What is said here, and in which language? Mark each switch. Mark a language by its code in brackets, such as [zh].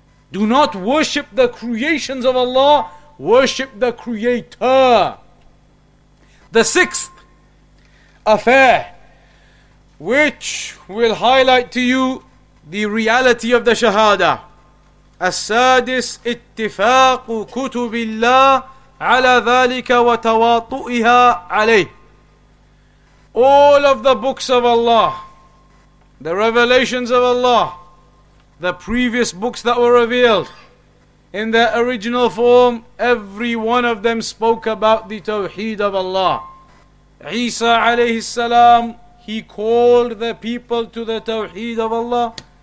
[en] Do not worship the creations of Allah, worship the Creator. The sixth affair, which will highlight to you the reality of the Shahadah. [ar] السادس اتفاق كتب الله على ذلك وتواطؤها عليه. [en] All of the books of Allah, the revelations of Allah, the previous books that were revealed, in their original form, every one of them spoke about the Tawheed of Allah. Isa alayhi salam, he called the people to the Tawheed of Allah.